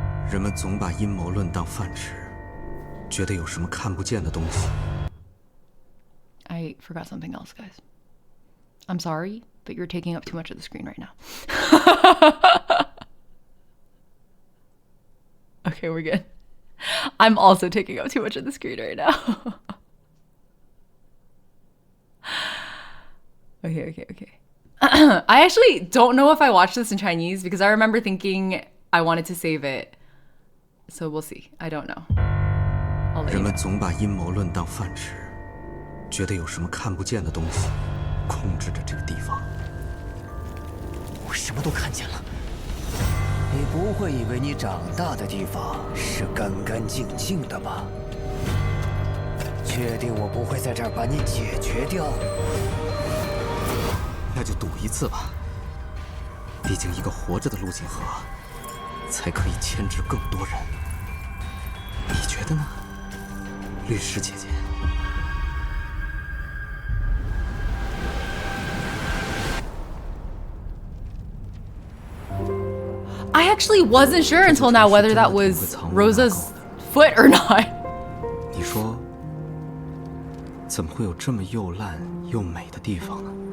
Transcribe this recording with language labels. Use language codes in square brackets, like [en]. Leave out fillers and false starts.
[zh] 人们总把阴谋论当饭吃，觉得有什么看不见的东西。 [en] I forgot something else, guys. I'm sorry, but you're taking up too much of the screen right now. Okay, we're good. I'm also taking up too much of the screen right now. Okay. I actually don't know if I watched this in Chinese because I remember thinking I wanted to save it. So we'll see. I don't know. I'll let you know. [zh] 人们总把阴谋论当饭吃，觉得有什么看不见的东西控制着这个地方。我什么都看见了。你不会以为你长大的地方是干干净净的吧？确定我不会在这儿把你解决掉？那就赌一次吧。毕竟一个活着的陆锦河，才可以牵制更多人。你觉得呢，律师姐姐 [en] ？I actually wasn't sure until now whether that was Rosa's foot or not. [zh] 你说，怎么会有这么又烂又美的地方呢？